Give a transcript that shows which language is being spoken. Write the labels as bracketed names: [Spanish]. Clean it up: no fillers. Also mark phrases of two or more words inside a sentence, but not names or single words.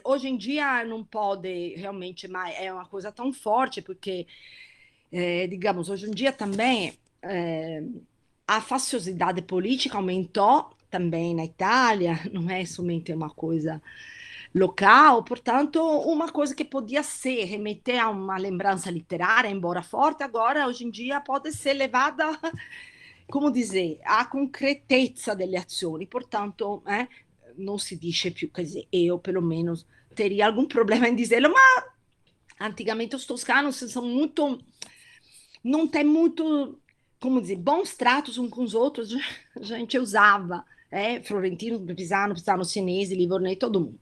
[Portuguese] Hoje em dia não pode realmente mais, é uma coisa tão forte, porque, digamos, hoje em dia também a faciosidade política aumentou também na Itália, não é somente uma coisa local, portanto, uma coisa que podia ser remeter a uma lembrança literária, embora forte, agora, hoje em dia, pode ser levada, come dizer, à [Italian] concretezza delle azioni, [Portuguese] portanto, [Italian] non si dice più, [Portuguese] quer dizer, eu, pelo menos, teria algum problema em dizê-lo, mas antigamente os toscanos são muito, não tem muito, como dizer, bons tratos uns com os outros, a gente usava, Florentino, Pisano, Sinese, Livornese, todo mundo.